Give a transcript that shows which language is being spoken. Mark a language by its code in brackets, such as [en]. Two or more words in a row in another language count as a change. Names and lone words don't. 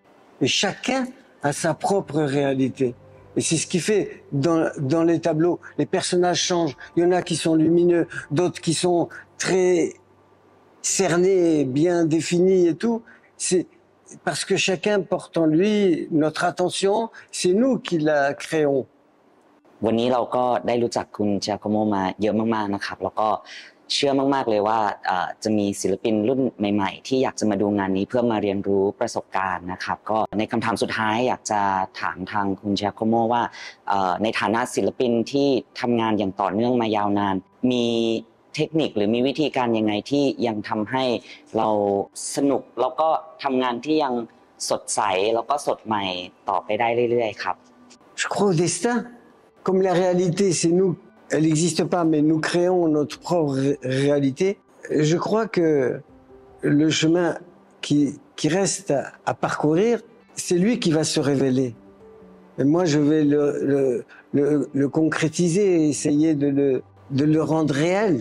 [fr] Et chacun a sa propre réalité. Et c'est ce qui fait dans les tableaux, les personnages changent. Il y en a qui sont lumineux, d'autres qui sont très cernés, bien définis et tout. C'est parce que chacun porte en lui notre attention, c'est nous qui la créons. [th] วันนี้เราก็ได้รู้จักคุณเชียโคโมมาเยอะมากๆนะครับแล้วก็เชื่อมากๆเลยว่าจะมีศิลปินรุ่นใหม่ๆที่อยากจะมาดูงานนี้เพื่อมาเรียนรู้ประสบการณ์นะครับก็ในคำถามสุดท้ายอยากจะถามทางคุณเชียโคโมว่าในฐานะศิลปินที่ทำงานอย่างต่อเนื่องมายาวนานมีเทคนิคหรือมีวิธีการยังไงที่ยังทำให้เราสนุกแล้วก็ทำงานที่ยังสดใสแล้วก็สดใหม่ต่อไปได้เรื่อยๆครับ [fr] Je crois au destin. Comme la réalité, c'est nous, elle n'existe pas, mais nous créons notre propre réalité. Je crois que le chemin qui reste à parcourir, c'est lui qui va se révéler. Et moi, je vais le concrétiser et essayer de le rendre réel.